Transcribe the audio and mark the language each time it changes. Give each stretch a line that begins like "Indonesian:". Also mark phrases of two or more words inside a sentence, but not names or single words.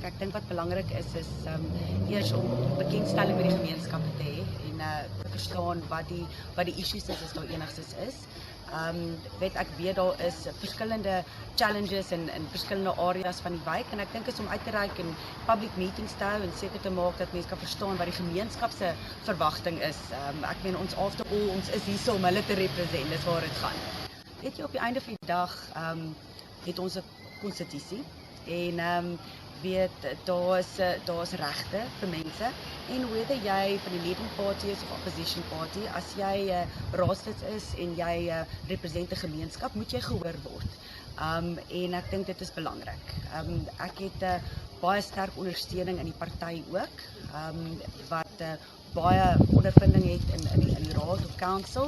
Afrikaans: Ek dink wat belangrik is eers om bekendstelling met die gemeenskappe te hê en te verstaan wat die issues is as daar enigsins is. Ek weet daar is verskillende challenges in verskillende areas van die wijk en ek dink is om uit te reik en
English: public meetings
Afrikaans: te hou en seker te maak dat mense kan verstaan wat die gemeenskap se verwagting is. Ek meen ons after all, ons is hier om hulle te represent, dis waar dit gaan. Weet jy, op die einde van die dag het ons 'n konstitusie en daar's regte vir mense en whether jy van die
English: leading party
Afrikaans: is of
English: opposition party,
Afrikaans: as jy raadslid is en jy represent 'n gemeenskap, moet jy gehoor word. En ek dink dit is belangrik. Ek het baie sterk ondersteuning in die party ook, wat baie ondervinding het in die raad of council.